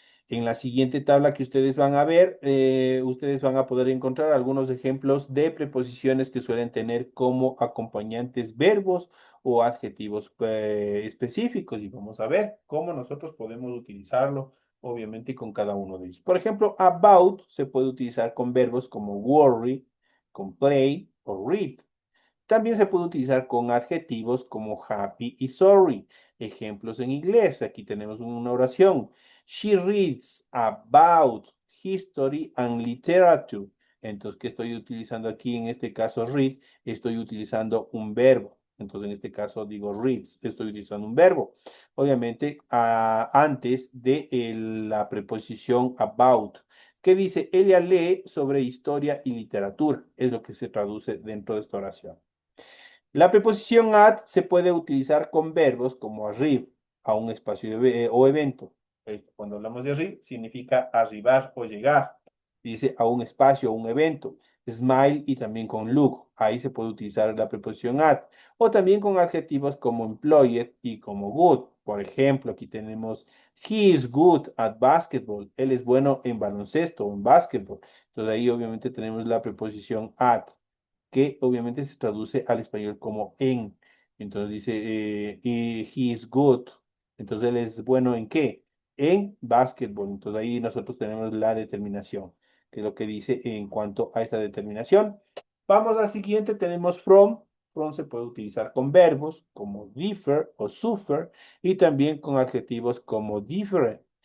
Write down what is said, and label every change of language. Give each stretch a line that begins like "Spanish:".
Spanish: En la siguiente tabla que ustedes van a ver, ustedes van a poder encontrar algunos ejemplos de preposiciones que suelen tener como acompañantes verbos o adjetivos específicos y vamos a ver cómo nosotros podemos utilizarlo, obviamente, con cada uno de ellos. Por ejemplo, about se puede utilizar con verbos como worry, con play o read. También se puede utilizar con adjetivos como happy y sorry. Ejemplos en inglés. Aquí tenemos una oración.
English: She reads about history and literature.
Spanish: Entonces, ¿qué estoy utilizando aquí? En este caso, read, estoy utilizando un verbo. Entonces, en este caso digo reads, estoy utilizando un verbo. Obviamente, antes de la preposición about. ¿Qué dice? Ella lee sobre historia y literatura. Es lo que se traduce dentro de esta oración. La preposición at se puede utilizar con verbos como arrib a un espacio o evento. Cuando hablamos de arrib, significa arribar o llegar. Dice a un espacio o un evento. Smile y también con look. Ahí se puede utilizar la preposición at. O también con adjetivos como employed y como good. Por ejemplo, aquí tenemos he is good at basketball. Él es bueno en baloncesto o en básquetbol. Entonces ahí obviamente tenemos la preposición at que obviamente se traduce al español como en. Entonces dice, he is good. Entonces él es bueno ¿en qué? En básquetbol. Entonces ahí nosotros tenemos la determinación, que es lo que dice en cuanto a esta determinación. Vamos al siguiente, tenemos from. From se puede utilizar con verbos como differ o suffer y también con adjetivos como different.